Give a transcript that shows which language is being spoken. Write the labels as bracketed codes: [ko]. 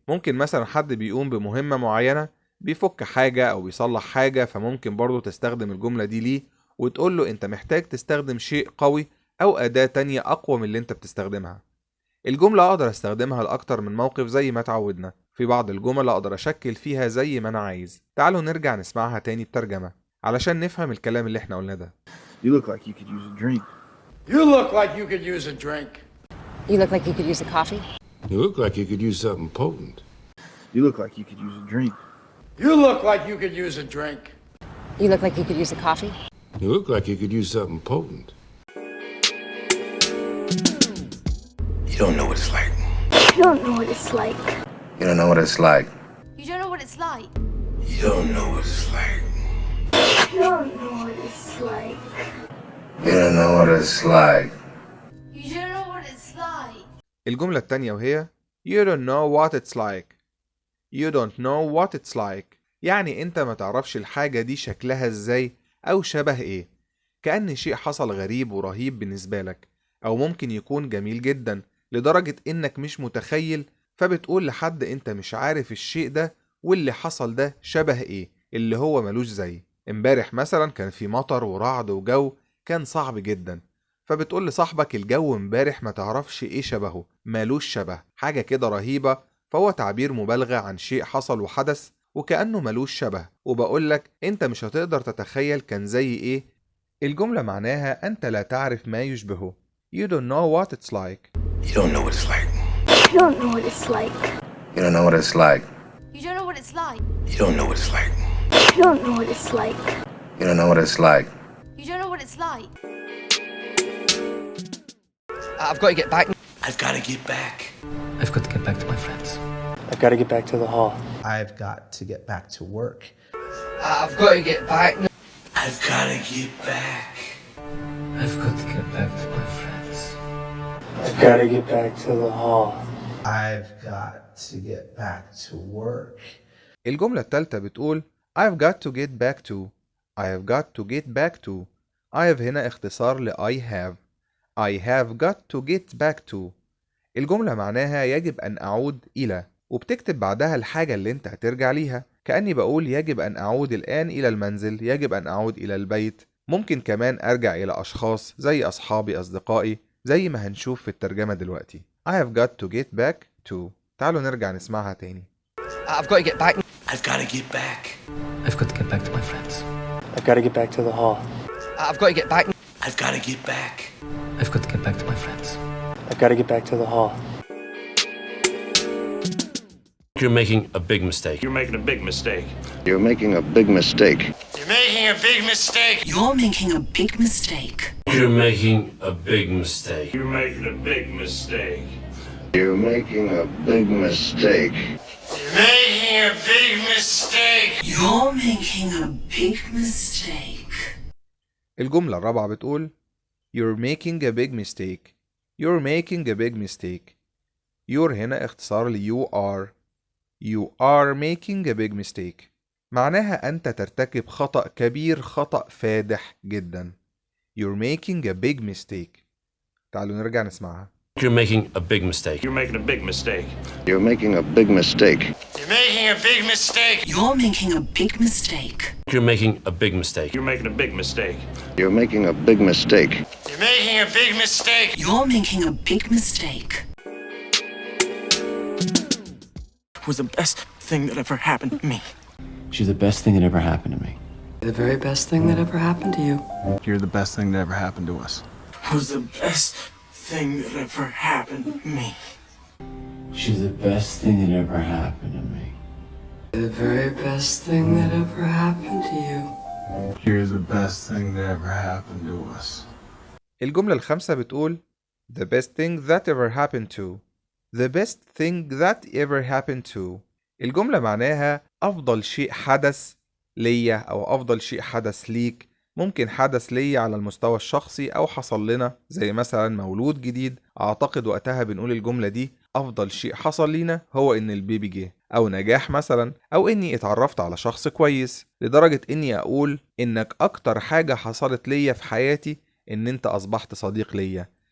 [ar] ممكن مثلا حد بيقوم بمهمة معينة، بيفك حاجة أو بيصلح حاجة، فممكن برضو تستخدم الجملة دي ليه وتقول له أنت محتاج تستخدم شيء قوي أو أداة تانية أقوى من اللي أنت بتستخدمها. الجملة أقدر أستخدمها لأكتر من موقف زي ما اتعودنا. في بعض الجمل أقدر أشكل فيها زي ما أنا عايز. تعالوا نرجع نسمعها تاني بترجمة علشان نفهم الكلام اللي احنا قلنا ده. [en] You look like you could use a drink. You look like you could use a drink. You look like you could use a coffee. You look like you could use something potent. You look like you could use a drink. You look like you could use a drink. You look like you could use a coffee. You look like you could use something potent. You don't know what it's like. You don't know what it's like. You don't know what it's like. You don't know what it's like. You don't know what it's like. You don't know what it's like. You don't know what it's like. You don't know what it's like. [ar] الجملة التانية وهي [en] You don't know what it's like. You don't know what it's like، [ar] يعني انت ما تعرفش الحاجة دي شكلها ازاي او شبه ايه. كأن شيء حصل غريب ورهيب بالنسبة لك، او ممكن يكون جميل جدا لدرجة انك مش متخيل، فبتقول لحد انت مش عارف الشيء ده واللي حصل ده شبه ايه، اللي هو ملوش زي. امبارح مثلا كان في مطر ورعد وجو كان صعب جدا، فبتقول لصاحبك الجو امبارح ما تعرفش ايه شبهه، مالوش شبه، حاجة كده رهيبة. فهو تعبير مبالغة عن شيء حصل وحدث وكأنه ملوش شبه، وبقولك انت مش هتقدر تتخيل كان زي ايه. الجملة معناها انت لا تعرف ما يشبهه. [en] You don't know what it's like. You don't know what it's like. You don't know what it's like. You don't know what it's like. You don't know what it's like. You don't know what it's like. You don't know what it's like. You don't know what it's like. You don't know what it's like. I've got to get back. I've got to get back. I've got to get back to my friends. I've got to get back to the hall. I've got to get back to work. I've got to get back. I've got to get back. I've got to get back to my friends. I've got to get back to the hall. I've got to get back to work. [ar] الجملة التالتة بتقول [en] I've got to get back to. I've got to get back to. I've [ar] هنا اختصار ل [en] I have. I have got to get back to. [ar] الجملة معناها يجب أن أعود إلى، وبتكتب بعدها الحاجة اللي أنت هترجع ليها. كأني بقول يجب أن أعود الآن إلى المنزل، يجب أن أعود إلى البيت. ممكن كمان أرجع إلى أشخاص زي أصحابي أصدقائي، زي ما هنشوف في الترجمة دلوقتي. [en] I have got to get back to. [ar] تعالوا نرجع نسمعها تاني. [en] I've got to get back. I've got to get back. I've got to get back to my friends. I've got to get back to the hall. I've got to get back. I've got to get back. I've got to get back to my friends. I've got to get back to the hall. You're making a big mistake. You're making a big mistake. You're making a big mistake. You're making a big mistake. You're making a big mistake. You're making a big mistake. You're making a big mistake. You're making a big mistake. You're making a big mistake. You're making a big mistake. [ar] الجملة الرابعة بتقول [en] You're making a big mistake. You're making a big mistake. You're [ar] هنا اختصار ل [en] you are. You are making a big mistake. [ar] معناها أنت ترتكب خطأ كبير، خطأ فادح جدا. [en] You're making a big mistake. [ar] تعالوا نرجع نسمعها. [en] You're making a big mistake. You're making a big mistake. You're making a big mistake. You're making a big mistake. You're making a big mistake. You're making a big mistake. You're making a big mistake. You're making a big mistake. You're making a big mistake. You're making a big mistake. Was the best thing that ever happened to me. She's the best thing that ever happened to me. The very best thing that ever happened to you. You're the best thing that ever happened to us. Was the best thing that ever happened to me. She's the best thing that ever happened to me. The very best thing that ever happened to you. You're the best thing that ever happened to us. [ar] الجملة الخامسة بتقول [en] The best thing that ever happened to. The best thing that ever happened to. [ar] الجملة معناها أفضل شيء حدث ليا أو أفضل شيء حدث ليك. ممكن حدث ليا على المستوى الشخصي أو حصل لنا زي مثلا مولود جديد. أعتقد وقتها بنقول الجملة دي أفضل شيء حصل لينا هو إن البيبي جه، أو نجاح مثلا، أو إني اتعرفت على شخص كويس، لدرجة إني أقول إنك أكتر حاجة حصلت ليا في حياتي إن أنت أصبحت صديق ليا.